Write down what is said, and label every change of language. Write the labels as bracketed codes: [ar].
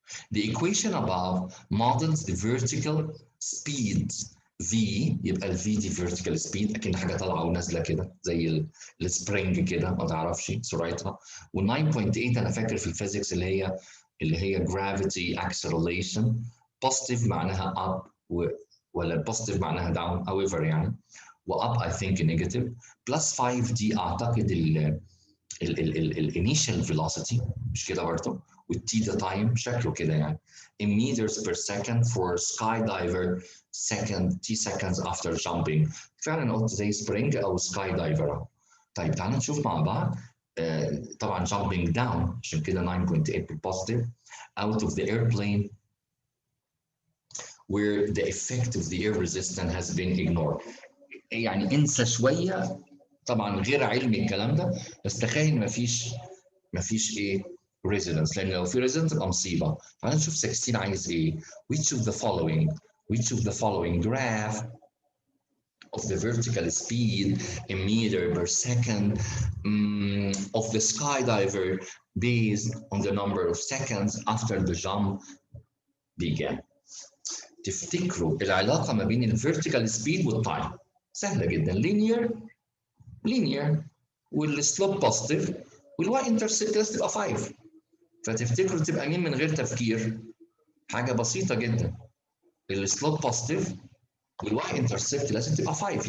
[en] The equation above models the vertical speed V. [ar] يبقى ال V دي vertical speed أكن حاجة طالعة ونازلة كده زي السبرينج كده ما تعرفش سرعتها. وال 9.8 أنا فاكر في الفيزيكس اللي هي gravity acceleration. positive معناها up ولا positive معناها down however يعني. [en] وup I think negative. [ar] plus 5 دي أعتقد ال initial velocity مش كده برضه؟ والتي ده تايم شكله كده يعني. [en] in meters per second for skydiver t seconds after jumping. [ar] فعلا قلت زي سبرينج او سكاي دايفر. طيب تعالوا نشوف مع بعض. طبعا jumping down عشان كده 9.8 positive [en] out of the airplane where the effect of the air resistance has been ignored. [ar] يعني انسى شويه طبعا غير علمي الكلام ده، بس تخيل مفيش ايه resonance، لان لو في resonance تبقى مصيبه. تعالى نشوف 16 عايز ايه. [en] which of the following graph of the vertical speed in meter per second of the skydiver based on the number of seconds after the jump began. [ar] تفتكروا العلاقه ما بين الفيرتيكال سبيد والتايم سهله جدا. linear والسلوب بوزيتيف والواي انترسبت لازم تبقى 5. فتفتكروا تبقى مين من غير تفكير؟ حاجه بسيطه جدا، السلوب بوزيتيف والواي انترسبت لازم تبقى 5.